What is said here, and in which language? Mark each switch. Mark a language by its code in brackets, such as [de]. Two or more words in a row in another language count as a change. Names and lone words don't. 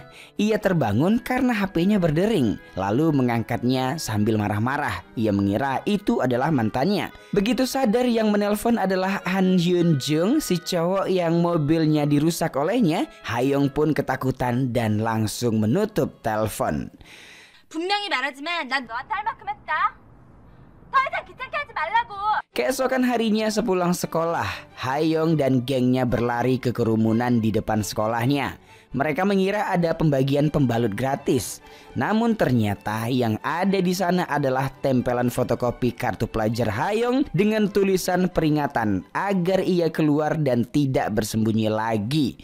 [id] Ia terbangun karena HP-nya berdering, lalu mengangkatnya sambil marah-marah. Ia mengira itu adalah mantannya. Begitu sadar yang menelpon adalah Han Hyun Jung, si cowok yang mobilnya dirusak olehnya, Hayoung pun ketakutan dan langsung menutup telepon. [ko] 분명히 말하지만 난 너한테 할 만큼 했다. 더 이상 귀찮게 하지 말라고. [id] Keesokan harinya sepulang sekolah, Hayoung dan gengnya berlari ke kerumunan di depan sekolahnya. Mereka mengira ada pembagian pembalut gratis. Namun ternyata yang ada di sana adalah tempelan fotokopi kartu pelajar Hayoung dengan tulisan peringatan agar ia keluar dan tidak bersembunyi lagi.